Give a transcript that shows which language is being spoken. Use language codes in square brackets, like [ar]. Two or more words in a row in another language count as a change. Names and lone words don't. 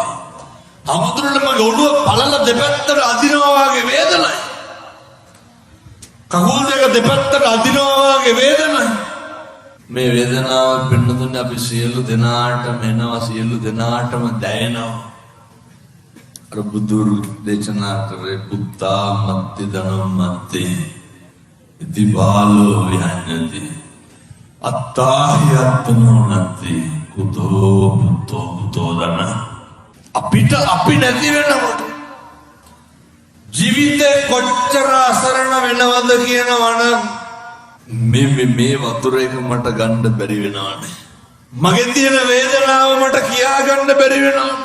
[si] ආම්දුරනේ මගේ ඔළුව පළල දෙපැත්තට අදිනවා වගේ වේදනයි. කකුල් දෙක දෙපැත්තට අදිනවා වගේ වේදනයි. මේ වේදනාව පින්නතුනේ අපි සියලු දෙනාටම එනවා, සියලු දෙනාටම දැනෙනවා. [pi] අර බුදුරු දේශනා කරේ පුත්තා මත්ති ධනම්මත්ති ඉති බාලෝ විහඤ්ඤති අත්තාහියත්නෝ නත්ති කුතෝ පුතෝ දන. [si] අපිට අපි නැති වෙනකොට ජීවිතේ කොච්චර අසරණ වෙනවද කියනවනම් මේ වතුර එක මට ගන්න බැරි වෙනවනේ. මගේ තියෙන වේදනාව මට කියා ගන්න බැරි වෙනවනේ.